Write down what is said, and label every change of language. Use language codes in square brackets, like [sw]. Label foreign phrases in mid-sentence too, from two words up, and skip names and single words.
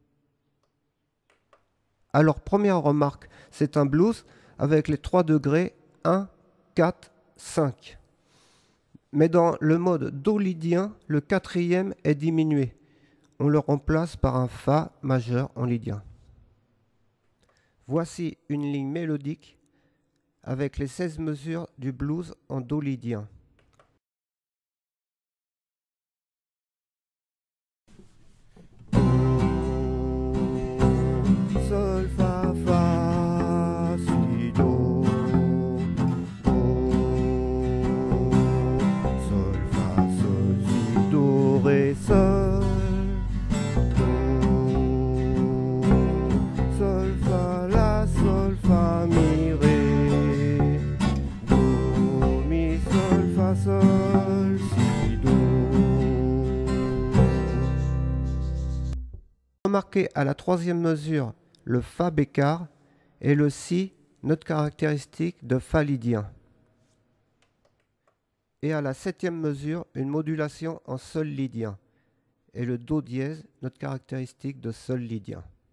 [fr] Alors première remarque, c'est un blues avec les 3 degrés 1, 4, 5. Mais dans le mode Do lydien, le 4e est diminué. On le remplace par un Fa majeur en lydien. Voici une ligne mélodique avec les 16 mesures du blues en Do lydien. Sol, fa, fa, si, do, do, sol, fa, sol, si, do, ré, sol, do, sol, fa, la, sol, fa, mi, ré, do, mi, sol, fa, sol, si, do. Remarquez à la 3e mesure le Fa bécard et le Si, note caractéristique de Fa lydien. Et à la 7e mesure, une modulation en Sol lydien et le Do dièse, note caractéristique de Sol lydien.